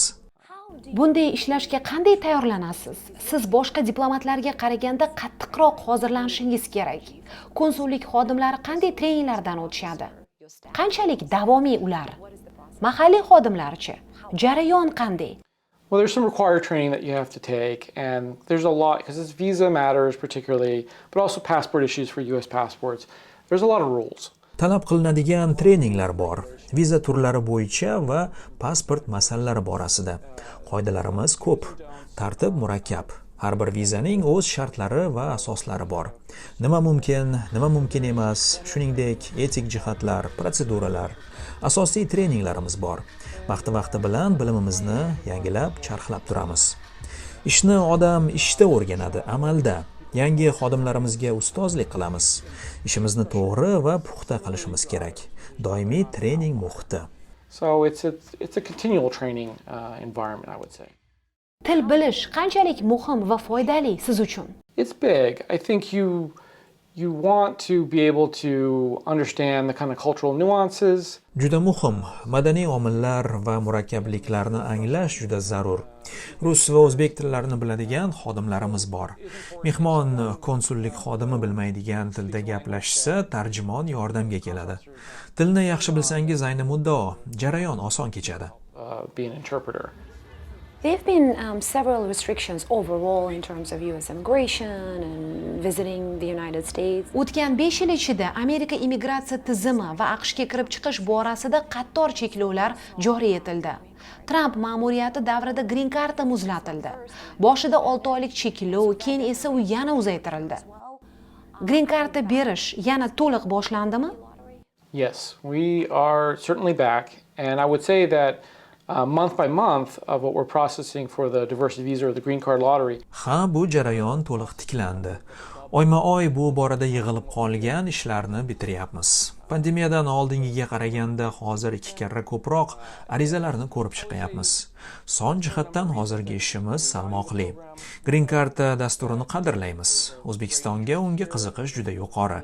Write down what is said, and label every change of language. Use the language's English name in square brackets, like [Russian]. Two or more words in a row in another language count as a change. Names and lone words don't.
[Uzbek] Bunday ishlashga qanday tayyorlanasiz? Siz boshqa diplomatlarga qaraganda qattiqroq hozirlanishingiz kerak. Konsullik xodimlari qanday treninglardan o'tishadi? Qanchalik davomiy ular? Mahalliy xodimlarchi? Jarayon qanday? [English] Well, there's some required training that you have to take, and there's a lot, because this visa matters particularly, but also passport issues for US passports. There's a lot of rules. [Uzbek] Talab qilinadigan treninglar bor. Viza turlari bo'yicha va pasport masalalari borasida. Qoidalarimiz ko'p, tartib murakkab. Har bir vizaning o'z shartlari va asoslari bor. Nima mumkin emas, shuningdek etik jihatlar, protseduralar, asosiy treninglarimiz bor. Vaqti bilan bilimimizni yangilab, charxlab turamiz. Ishni odam ishda o'rganadi, amalda. Yangi xodimlarimizga ustozlik qilamiz. Ishimizni to'g'ri va puxta qilishimiz kerak. Doimiy trening muhiti. [English] So it's a continual training environment, I would say. [Uzbek] Til bilish qanchalik muhim va foydali siz uchun? [English] It's big. I think you want to be able to understand the kind of cultural nuances. [Uzbek] Juda muhim. Madaniy omillar va murakkabliklarni anglash juda zarur. Rus va o'zbek tillarini biladigan xodimlarimiz bor. Mehmon konsullik xodimi bilmaydigan tilda gaplashsa, tarjimon yordamga keladi. Tilni yaxshi bilsangiz ayni muddao, jarayon oson kechadi. [English] Be an interpreter. There have been several restrictions overall in terms of US immigration and visiting the United States. [Uzbek] O'tgan 5 yil ichida Amerika immigratsiya tizimi va AQShga kirib chiqish borasida qator cheklovlar joriy etildi. Trump ma'muriyati davrida grin-karta muzlatildi. Boshida 6 oylik cheklov, keyin esa u yana uzaytirildi. Grin-karta berish yana to'liq boshlandimi? [English] Yes, we are certainly back, and I would say that month by month of what we're processing for the diversity visa or the green card lottery. [Uzbek] Ha, bu jarayon to'liq tiklandi. Oyma-oy bu borada yig'ilib qolgan ishlarni bitiryapmiz. Pandemiyadan oldingiga qaraganda hozir 2 karra ko'proq arizalarni ko'rib chiqyapmiz. Son jihatdan hozirgi ishimiz salmoqli. Grin-karta dasturini qadrlaymiz. O'zbekistonga unga qiziqish juda yuqori.